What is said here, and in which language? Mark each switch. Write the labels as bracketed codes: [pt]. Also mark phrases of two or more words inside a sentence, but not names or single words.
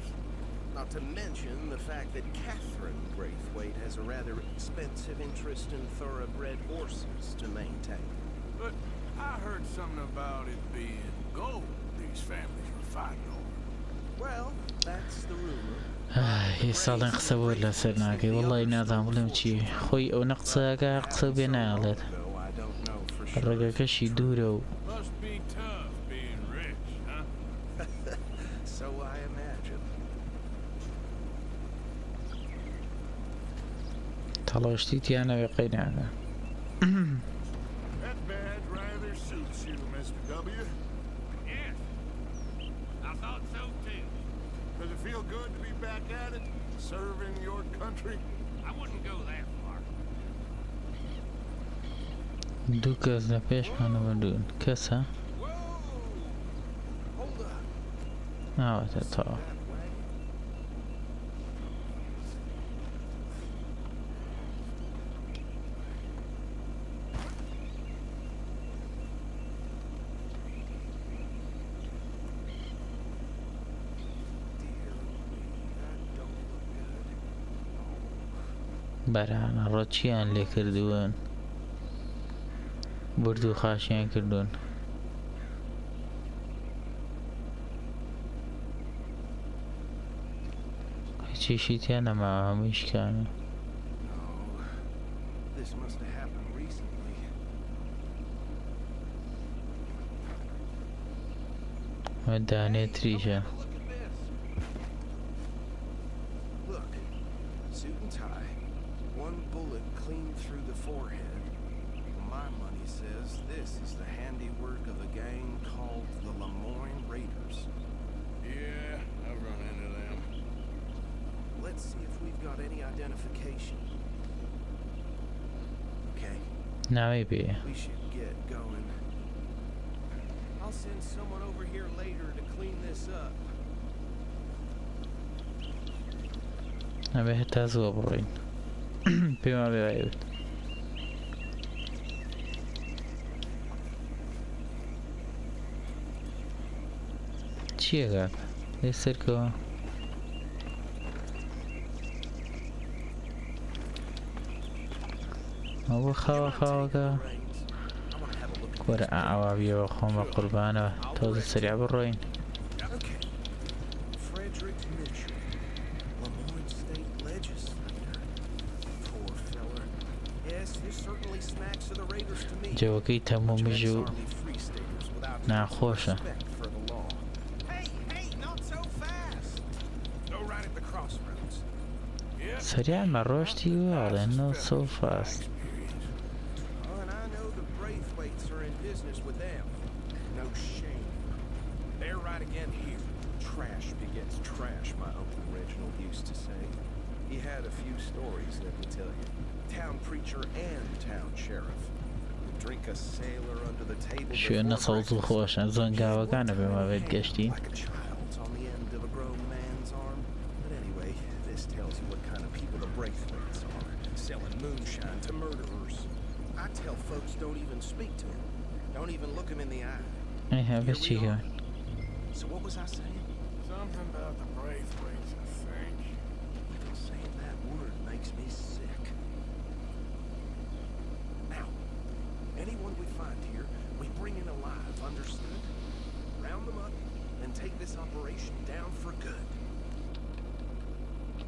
[en] Not to mention the fact that Catherine Braithwaite has a rather expensive interest in thoroughbred horses to maintain. But I heard something about it being gold these families were fighting over. Well, that's the rumor. [ckb] هی ساڵێن قسە بۆ لەسەر ناکەی وەڵی نازان بڵێم چی خۆی ئەو نەقسەکە قسە بێ نایڵێت [en] Though I don't know for sure. [ckb] ڕێگەکەشی دوورە و [en] Must be tough being rich, huh? So I imagine. [ckb] تەڵۆشتی تیانەوێ قەی ناکە [en] That badge rather suits you, Mr. W. Yes. I thought so too. Does it feel good to be back at it? Serving your country? I wouldn't go that far. [ckb] دوو کەس لە پێشمانەوە دوون کەسە [en] Whoa! Hold up. [ckb] ناوەتە تەواو [en] That way. Dear me, that don't look good. [ckb] بەرانە ڕۆچیان لێ کردوون برد و خاشیان کردوون هیچیشی تیان نەماوە هەمووی شکانە [en] No, this must have happened recently. [ckb] ئەمە دانێ تریژە [en] Look at this. Look, suit and tie, one bullet clean through the forehead. My money says this is the handiwork of a gang called the Lemoyne Raiders. Yeah, I've run into them. Let's see if we've got any identification. Okay, [ckb] ناوی پێ [en] we should get going. I'll send someone over here later to clean this up. [ckb] ئەبێ هێتا زووە بڕۆین پێم وابێ وای بێت چییە کاکە لێ سەرکەوە ئەوە خاوە خاوەکە [en] Reins. I want to have a look at [ckb] وەرە ئاواویەوە خۆم بە قوربانەوە تۆزە سەریا بڕۆین [en] Okay. Frederick Mitchell, Lemoyne State Legislator. Poor feller. Yes, this certainly smacks of the Raiders to me. [ckb] جەوەکەی تەمومیژ و [en] Army free staters without any ناخۆشە respect for the law. Hey, hey, not so fast. Go right at the crossroads. Yep. [ckb] سەریان مە ڕۆشتی وواڵێ نۆ سووپاس [en] Oh, and I know the Braithwaites are in business with them. No shame. They're right again here. Trash begets trash, my Uncle Reginald used to say. He had a few stories, let me tell you. Town preacher and town sheriff. Would drink a sailor under the table شوێنە before [ckb] سەوز و [en] breakfast. [ckb] خۆشە زۆنگاوەکانە پێما بێت گەشتی [en] Like a child's on the end of a grown man's arm. But anyway, this tells you what kind of people the Braithwaites are. Selling moonshine to murderers. I tell folks don't even speak to them. Don't even look them in the eye. [ckb] ئەی هەبێ [en] Here چی we کەون are. So what was I saying? Something about the Braithwaites, I think. Even saying that word makes me sick. Now, anyone we find here, we bring in alive, understood? Round them up and take this operation down for good.